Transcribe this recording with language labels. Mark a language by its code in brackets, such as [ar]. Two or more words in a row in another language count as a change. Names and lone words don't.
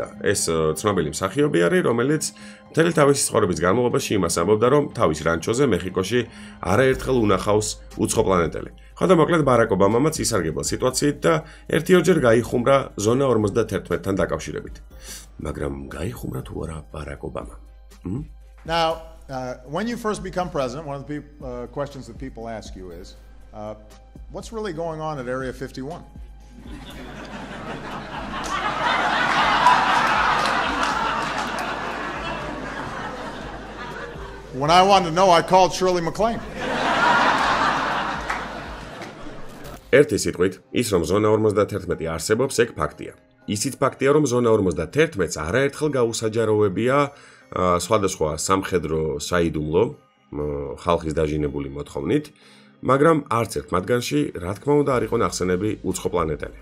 [ka] ეს ცნობილი მსახიობი არის, რომელიც მთელი თავისი ცხოვრების განმავლობაში იმას ამბობდა, რომ თავის რანჩოზე მეხიკოში არაერთხელ უნახავს უცხოპლანეტელი. ხო და მოკლედ ბარაკ ობამამაც ისარგებლა სიტუაციით და ერთ-ორჯერ გაიხუმრა ზონა 51-თან დაკავშირებით. მაგრამ გაიხუმრა თუ არა ბარაკ ობამა? [en] Now, when you first become president, one of the questions that people ask you is, what's really going on at Area 51? When I wanted to know, I called Shirley MacLaine. [ka] ერთი სიტყვით, ის რომ ზონა 51 არსებობს, ეგ ფაქტია. ისიც ფაქტია, რომ ზონა 51-ს არაერთხელ გაუსაჯაროვებია სხვადასხვა სამხედრო საიდუმლო ხალხის დაჟინებული მოთხოვნით, მაგრამ არც ერთ მათგანში, რა თქმა უნდა, არ იყო ნახსენები უცხოპლანეტელი.